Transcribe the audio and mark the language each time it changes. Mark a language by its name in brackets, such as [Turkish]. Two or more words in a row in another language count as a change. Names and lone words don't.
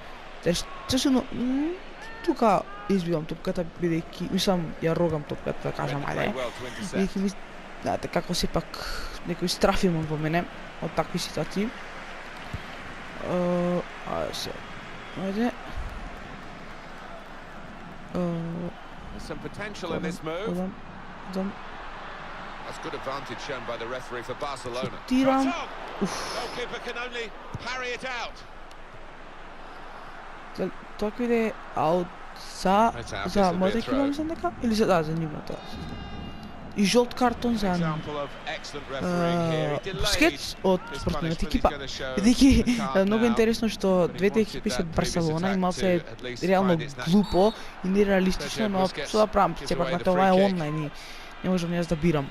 [Macedonian] Чесено тука избивам топката бидејќи мислам ја рогам топката, да кажам ајде. Бидејќи ми знаете како сепак некој страф имам во мене од такви ситуации. Ајде се. Ајде. [English] Some potential in this move. That's good advantage shown by the referee for Barcelona. Goalkeeper can only parry it out. [Macedonian] Тоа ќе иде аут за мојата екипа, мислам дека, или за нивната. И жолт картон за Бускетс од спортната екипа. Бидејќи многу интересно што двете екипи се од Барселона и малце реално глупо и нереалистично, но што да правам, сепак на тоа е онлайн и не можам јас да бирам.